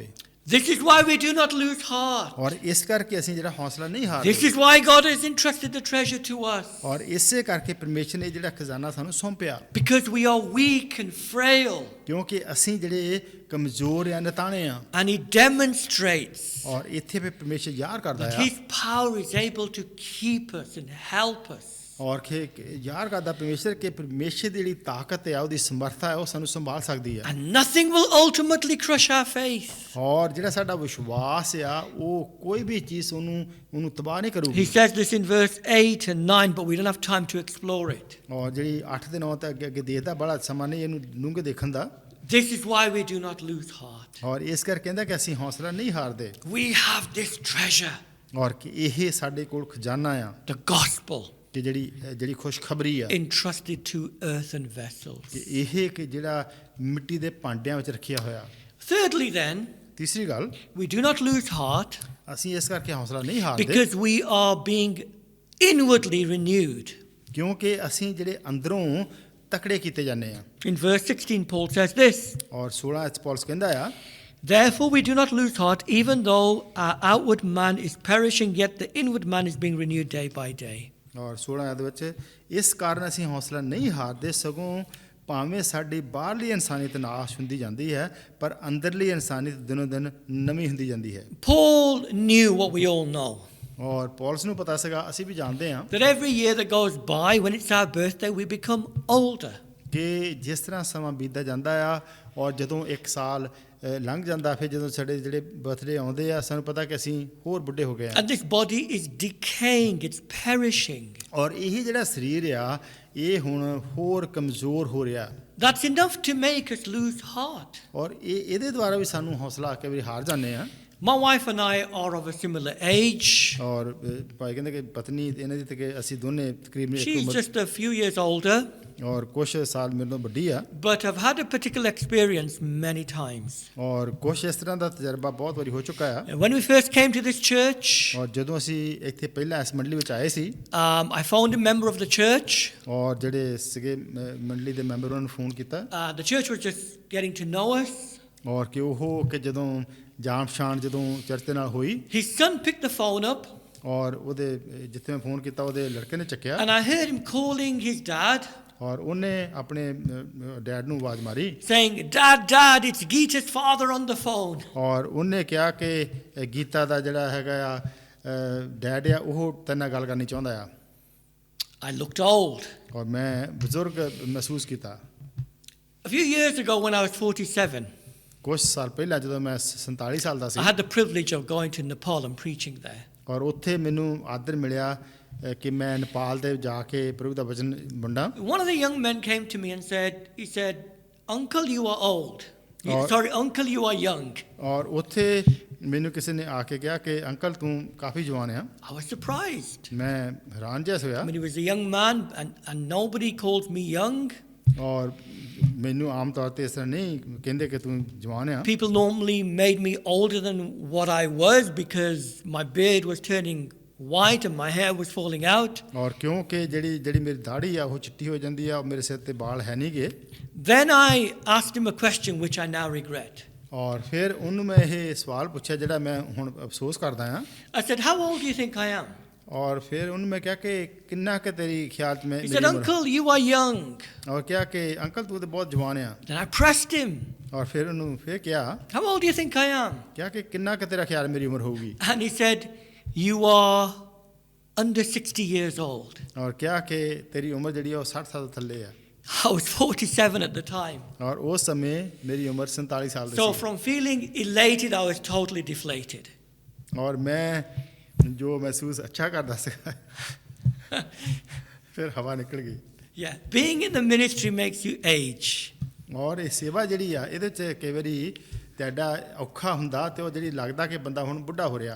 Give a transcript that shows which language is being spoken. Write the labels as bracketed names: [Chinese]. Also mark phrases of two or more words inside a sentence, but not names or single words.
[English] This is why we do not lose heart. [Punjabi] ਔਰ ਇਸ ਕਰਕੇ ਅਸੀਂ ਜਿਹੜਾ ਹੌਸਲਾ ਨਹੀਂ ਹਾਰਦੇ। [English] This is why God has entrusted the treasure to us. [Punjabi] ਔਰ ਇਸੇ ਕਰਕੇ ਪਰਮੇਸ਼ਰ ਨੇ ਜਿਹੜਾ ਖਜ਼ਾਨਾ ਸਾਨੂੰ ਸੌਂਪਿਆ। [English] Because we are weak and frail. [Punjabi] ਕਿਉਂਕਿ ਅਸੀਂ ਜਿਹੜੇ ਕਮਜ਼ੋਰ ਆ ਨਤਾਣੇ ਆ। [English] And he demonstrates [Punjabi] ਔਰ ਇੱਥੇ ਵੀ ਪਰਮੇਸ਼ਰ ਜ਼ਾਹਰ ਕਰਦਾ [English] that [Punjabi] ਆ। [English] his power is able to keep us and help us. [Punjabi] ਔਰ ਕਿ ਜ਼ਾਹਰ ਕਰਦਾ ਪਰਮੇਸ਼ਰ ਕਿ ਪਰਮੇਸ਼ਰ ਦੀ ਜਿਹੜੀ ਤਾਕਤ ਹੈ ਉਹਦੀ ਸਮਰੱਥਾ ਹੈ ਉਹ ਸਾਨੂੰ ਸੰਭਾਲ ਸਕਦੀ ਹੈ। [English] And nothing will ultimately crush our faith. [Punjabi] ਔਰ ਜਿਹੜਾ ਸਾਡਾ ਵਿਸ਼ਵਾਸ ਆ ਉਹ ਕੋਈ ਵੀ ਚੀਜ਼ ਉਹਨੂੰ ਤਬਾਹ ਨਹੀਂ [English] He [Punjabi] ਕਰੂਗੀ। [English] says this in verse 8 and 9, but we don't have time to explore it. [Punjabi] ਔਰ ਜਿਹੜੀ 8 ਦੇ 9 ਤੱਕ ਅੱਗੇ ਦੇਖਦਾ ਬੜਾ ਸਮਾਂ ਨਹੀਂ ਇਹਨੂੰ ਡੂੰਘੇ ਦੇਖਣ ਦਾ। [English] This is why we do not lose heart. [Punjabi] ਔਰ ਇਸ ਕਰਕੇ ਕਹਿੰਦਾ ਕਿ ਅਸੀਂ ਹੌਸਲਾ ਨਹੀਂ ਹਾਰਦੇ। [English] We have this treasure, [Punjabi] ਔਰ ਕਿ ਇਹ ਸਾਡੇ ਕੋਲ ਖਜ਼ਾਨਾ ਆ [English] the gospel, [Punjabi] ਕਿ ਜਿਹੜੀ ਖੁਸ਼ਖਬਰੀ ਆ [English] entrusted to earthen vessels. [Punjabi] ਕਿ ਇਹ ਕਿ ਜਿਹੜਾ ਮਿੱਟੀ ਦੇ ਭਾਂਡਿਆਂ ਵਿੱਚ ਰੱਖਿਆ ਹੋਇਆ। [English] Thirdly, then, [Punjabi] ਤੀਸਰੀ ਗੱਲ [English] we do not lose heart [Punjabi] ਅਸੀਂ ਇਸ ਕਰਕੇ ਹੌਸਲਾ ਨਹੀਂ ਹਾਰਦੇ [English] because we are being inwardly renewed. [Punjabi] ਕਿਉਂਕਿ ਅਸੀਂ ਜਿਹੜੇ ਅੰਦਰੋਂ ਤਕੜੇ ਕੀਤੇ ਜਾਂਦੇ ਆ। [English] In verse 16, Paul says this, [Punjabi] ਔਰ 16 ਵਿੱਚ ਪੌਲਸ ਕਹਿੰਦਾ ਆ [English] therefore we do not lose heart, even though our outward man is perishing, yet the inward man is being renewed day by day. [Punjabi] ਔਰ 16 ਦੇ ਵਿੱਚ ਇਸ ਕਾਰਨ ਅਸੀਂ ਹੌਸਲਾ ਨਹੀਂ ਹਾਰਦੇ ਸਗੋਂ ਭਾਵੇਂ ਸਾਡੀ ਬਾਹਰਲੀ ਇਨਸਾਨੀਅਤ ਨਾਸ਼ ਹੁੰਦੀ ਜਾਂਦੀ ਹੈ ਪਰ ਅੰਦਰਲੀ ਇਨਸਾਨੀਅਤ ਦਿਨੋਂ ਦਿਨ ਨਵੀਂ ਹੁੰਦੀ ਜਾਂਦੀ ਹੈ। [English] Paul knew what we all know, [Punjabi] ਔਰ ਪੌਲਸ ਨੂੰ ਪਤਾ ਸੀਗਾ ਅਸੀਂ ਵੀ ਜਾਣਦੇ ਹਾਂ [English] that every year that goes by, when it's our birthday, we become older. [Punjabi] ਕਿ ਜਿਸ ਤਰ੍ਹਾਂ ਸਮਾਂ ਬੀਤਦਾ ਜਾਂਦਾ ਆ ਔਰ ਜਦੋਂ ਇੱਕ ਸਾਲ ਲੰਘ ਜਾਂਦਾ ਫਿਰ ਜਦੋਂ ਸਾਡੇ ਜਿਹੜੇ ਬਰਥਡੇ ਆਉਂਦੇ ਆ ਸਾਨੂੰ ਪਤਾ ਕਿ ਅਸੀਂ ਹੋਰ ਬੁੱਢੇ ਹੋ ਗਏ ਆ। [English] And this body is decaying, it's perishing. [Punjabi] ਔਰ ਇਹ ਜਿਹੜਾ ਸਰੀਰ ਆ ਇਹ ਹੁਣ ਹੋਰ ਕਮਜ਼ੋਰ ਹੋ ਰਿਹਾ। [English] That's enough to make us lose heart. [Punjabi] ਔਰ ਇਹਦੇ ਦੁਆਰਾ ਵੀ ਸਾਨੂੰ ਹੌਸਲਾ ਕਈ ਵਾਰੀ ਹਾਰ ਜਾਂਦੇ ਆ। [English] My wife and I are of a similar age. [Punjabi] ਔਰ ਭਾਈ ਕਹਿੰਦੇ ਕਿ ਪਤਨੀ ਇਹਨਾਂ ਦੀ ਤੇ ਕਿ ਅਸੀਂ ਦੋਨੇ ਤਕਰੀਬਨ ਇੱਕ [English] She's [Punjabi] ਉਮਰ [English] just a few years older, [Punjabi] ਔਰ ਕੁਛ ਸਾਲ ਮੇਰੇ ਤੋਂ ਵੱਡੀ ਆ [English] but I've had a particular experience many times. [Punjabi] ਔਰ ਕੁਛ ਇਸ ਤਰ੍ਹਾਂ ਦਾ ਤਜਰਬਾ ਬਹੁਤ ਵਾਰੀ ਹੋ ਚੁੱਕਾ ਆ। [English] When we first came to this church, [Punjabi] ਔਰ ਜਦੋਂ ਅਸੀਂ ਇੱਥੇ ਪਹਿਲਾਂ ਇਸ ਮੰਡਲੀ ਵਿੱਚ ਆਏ ਸੀ [English] I phoned a member of the church. [Punjabi] ਔਰ ਜਿਹੜੇ ਸੀਗੇ ਮੰਡਲੀ ਦੇ ਮੈਂਬਰ ਉਹਨਾਂ ਨੂੰ ਫੋਨ ਕੀਤਾ [English] The church was just getting to know us. [Punjabi] ਔਰ ਕਿ ਉਹ ਕਿ ਜਦੋਂ ਜਾਣ ਪਛਾਣ ਜਦੋਂ ਚਰਚ ਦੇ ਨਾਲ ਹੋਈ [English] His son picked the phone up, [Punjabi] ਔਰ ਉਹਦੇ ਜਿੱਥੇ ਮੈਂ ਫੋਨ ਕੀਤਾ ਉਹਦੇ ਲੜਕੇ ਨੇ ਚੱਕਿਆ [English] and I heard him calling his dad, [Punjabi] ਔਰ ਉਹਨੇ ਆਪਣੇ ਡੈਡ ਨੂੰ ਆਵਾਜ਼ ਮਾਰੀ [English] saying, Dad, it's Geeta's father on the phone. [Punjabi] ਔਰ ਉਹਨੇ ਕਿਹਾ ਕਿ ਗੀਤਾ ਦਾ ਜਿਹੜਾ ਹੈਗਾ ਆ ਡੈਡ ਆ ਉਹ ਤੇਰੇ ਨਾਲ ਗੱਲ ਕਰਨੀ ਚਾਹੁੰਦਾ ਆ। [English] I looked old. [Punjabi] ਔਰ ਮੈਂ ਬਜ਼ੁਰਗ ਮਹਿਸੂਸ ਕੀਤਾ। [English] A few years ago, when I was 47, [Punjabi] ਕੁਝ ਸਾਲ ਪਹਿਲਾਂ ਜਦੋਂ ਮੈਂ 47 ਸਾਲ ਦਾ ਸੀ [English] I had the privilege of going to Nepal and preaching there. [Punjabi] ਔਰ ਉੱਥੇ ਮੈਨੂੰ ਆਦਰ ਮਿਲਿਆ ਕਿ ਮੈਂ ਨੇਪਾਲ ਦੇ ਜਾ ਕੇ ਪ੍ਰਭੂ ਦਾ ਵਚਨ ਵੰਡਾਂ। [English] One of the young men came to me and said, Uncle, you are old. Uncle, you are young. [Punjabi] ਔਰ ਉੱਥੇ ਮੈਨੂੰ ਕਿਸੇ ਨੇ ਆ ਕੇ ਕਿਹਾ ਕਿ ਅੰਕਲ ਤੂੰ ਕਾਫੀ ਜਵਾਨ ਆ। [English] I was surprised. [Punjabi] ਮੈਂ ਹੈਰਾਨ ਜਿਹਾ ਹੋਇਆ। [English] I mean, he was a young man, and nobody calls me young. [Punjabi] ਔਰ ਮੈਨੂੰ ਆਮ ਤੌਰ ਤੇ ਇਸ ਤਰ੍ਹਾਂ ਨਹੀਂ ਕਹਿੰਦੇ ਕਿ ਤੂੰ ਜਵਾਨ ਆ। [English] People normally made me older than what I was because my beard was turning white and my hair was falling out. [Punjabi] ਔਰ ਕਿਉਂਕਿ ਜਿਹੜੀ ਮੇਰੀ ਦਾੜੀ ਆ ਉਹ ਚਿੱਟੀ ਹੋ ਜਾਂਦੀ ਆ ਮੇਰੇ ਸਿਰ ਤੇ ਵਾਲ ਹੈ ਨਹੀਂ ਗੇ। [English] Then I asked him a question which I now regret. [Punjabi] ਔਰ ਫਿਰ ਉਹਨੂੰ ਮੈਂ ਇਹ ਸਵਾਲ ਪੁੱਛਿਆ ਜਿਹੜਾ ਮੈਂ ਹੁਣ ਅਫਸੋਸ ਕਰਦਾ ਆ। [English] I said, how old do you think I am? [Punjabi] ਔਰ ਫਿਰ ਉਹਨੂੰ ਮੈਂ ਕਿਹਾ ਕਿ ਕਿੰਨਾ ਕਿ ਤੇਰੀ ਖਿਆਲ ਚ ਮੈਂ [English] He said, Uncle, you are young. [Punjabi] ਔਰ ਕਿਹਾ ਕਿ ਅੰਕਲ ਤੂੰ ਤੇ ਬਹੁਤ ਜਵਾਨ ਆ। [English] Then I pressed him. [Punjabi] ਔਰ ਫਿਰ ਉਹਨੂੰ ਫਿਰ ਕਿਹਾ [English] How old do you think I am? [Punjabi] ਕਿਹਾ ਕਿ ਕਿੰਨਾ ਕਿ ਤੇਰਾ ਖਿਆਲ ਮੇਰੀ ਉਮਰ ਹੋਊਗੀ। [English] And he said, you are under 60 years old. [Punjabi] ਔਰ ਕਿਹਾ ਕਿ ਤੇਰੀ ਉਮਰ ਜਿਹੜੀ ਆ ਉਹ 60 ਸਾਲ ਤੋਂ ਥੱਲੇ ਆ। [English] I was 47 at the time. [Punjabi] ਔਰ ਉਸ ਸਮੇਂ ਮੇਰੀ ਉਮਰ 47 ਸਾਲ ਦੀ [English] So [Punjabi] ਸੀ [English] from feeling elated, I was totally deflated. [Punjabi] ਔਰ ਮੈਂ ਜੋ ਮਹਿਸੂਸ ਅੱਛਾ ਕਰਦਾ ਸੀ ਫਿਰ ਹਵਾ ਨਿਕਲ ਗਈ [English] Yeah, being in the ministry makes you age. [Punjabi] ਔਰ ਇਹ ਸੇਵਾ ਜਿਹੜੀ ਆ ਇਹਦੇ 'ਚ ਕਈ ਵਾਰੀ ਤੁਹਾਡਾ ਔਖਾ ਹੁੰਦਾ ਤੇ ਉਹ ਜਿਹੜੀ ਲੱਗਦਾ ਕਿ ਬੰਦਾ ਹੁਣ ਬੁੱਢਾ ਹੋ ਰਿਹਾ